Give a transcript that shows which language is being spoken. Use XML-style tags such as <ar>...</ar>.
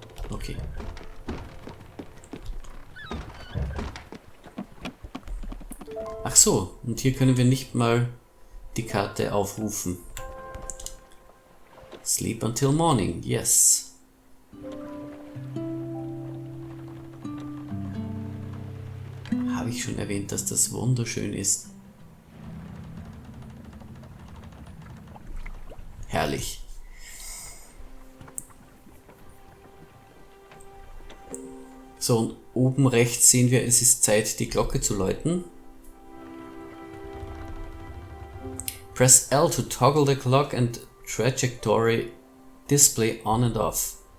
<de>Okay. Ach so, und hier können wir nicht mal die Karte aufrufen.</de> <en>Sleep until morning, yes.</en> <de>Habe ich schon erwähnt, dass das wunderschön ist. Herrlich. So, und oben rechts sehen wir, es ist Zeit, die Glocke zu läuten.</de> <en>Press L to toggle the clock and trajectory display on and off.</en>